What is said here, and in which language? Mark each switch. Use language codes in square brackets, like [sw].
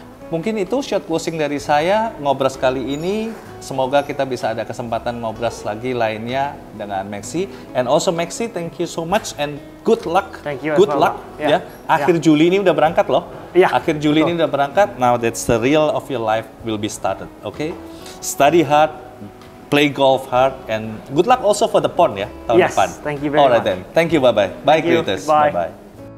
[id] Mungkin itu short closing dari saya ngobras kali ini. Semoga kita bisa ada kesempatan ngobras lagi lainnya dengan Maxi. [en] And also Maxi, thank you so much and good luck. Thank you. Good luck ya. [id] Akhir Juli ini udah berangkat loh. Akhir Juli ini udah berangkat. [en] Now that's the real of your life will be started. Okay? Study hard, play golf hard, and good luck also for the pond [id] ya tahun depan. [en] Thank you very much. Alright then. Thank you. Bye bye. Bye creators. Bye bye.